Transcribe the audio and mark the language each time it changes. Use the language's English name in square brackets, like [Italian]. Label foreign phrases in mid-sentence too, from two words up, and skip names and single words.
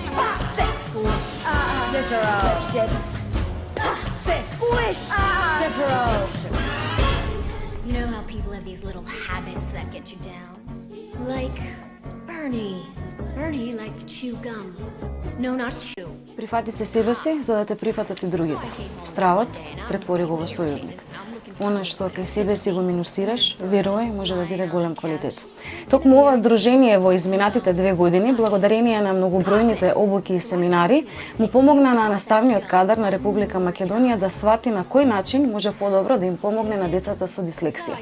[English] Pop, six, squish, Cicero, lip shits. Pop, six, squish, Cicero. You know how people have these little habits that get you down? Like Bernie. Bernie liked to chew gum. No, not chew. [Macedonian] Прифати се себе си, за да те прифатат и другите. Стравот претвори го во сојузник. Оно што кај себе си го минусираш, верувај, може да биде голем квалитет. Токму ова здружение во изминатите 2 години, благодарение на многобројните обуки и семинари, му помогна на наставниот кадар на Република Македонија да свати на кој начин може подобро да им помогне на децата со дислексија.